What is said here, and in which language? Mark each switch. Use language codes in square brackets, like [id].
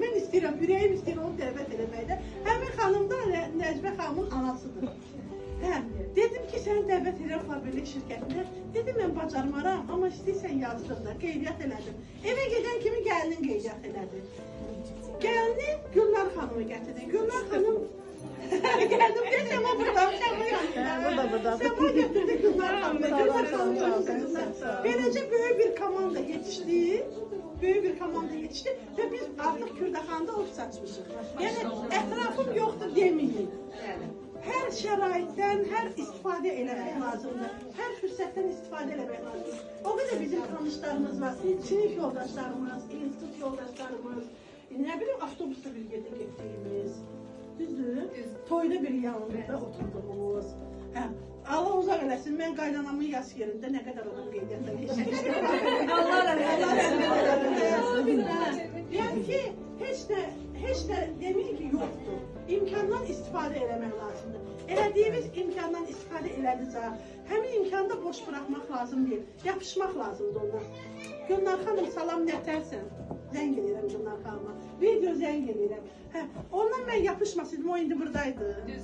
[az] Mən istəyirəm, ürəyim istəyir onu dəvət eləməkdə. Həmin xanım da Nəcbə xanımın anasıdır. Dedim ki, səni dəvət edirəm fabrik şirkətinə. Dedim, mən bacarmaram, amma istəyirsən yazdım da, qeydiyyat elədim. Evə gedən kimi gəlinin qeydiyyat elədi. Gəlini Gülnar xanımı gətirdi. [tr] Gülnar xanım geldim dedi ama burada Sema getirdi Gülnar Hanım'la. Gülnar Hanım'la böylece böyle bir komanda yetişti. Böyük bir komanda yetişti ve biz artık Kürdaxanda ofis açmışıq. Yani etrafım yoktur demeyin. [az] Her şəraitdən, hər istifadə eləmək lazımdır. Hər fürsətdən istifadə eləmək lazımdır. O qədər bizim tanışlarımız var, sinif yoldaşlarımız, institut yoldaşlarımız, [tr] ne bileyim [az] avtobusda bir yerdə getdiyimiz. Düzdür? Toyda bir yanında oturduğumuz. Allah uzaq eləsin, mən qaynanamın yas yerində nə qədər onun qeydiyyatda geçmişdim. Allah rəhmət eləsin. Yəni ki, heç də demək ki, yoxdur. İmkandan istifadə eləmək lazımdır. Elədiyimiz imkandan istifadə elədicə, həmin imkanı da [tr] boş bırakmaq [az] lazım deyil. Yapışmaq lazımdır ona. Gülnar xanım, salam nətərsən? Zəng edirəm Gülnar xanıma. Video zəng edirəm. Ondan mən yapışmasaydım, o indi buradaydı.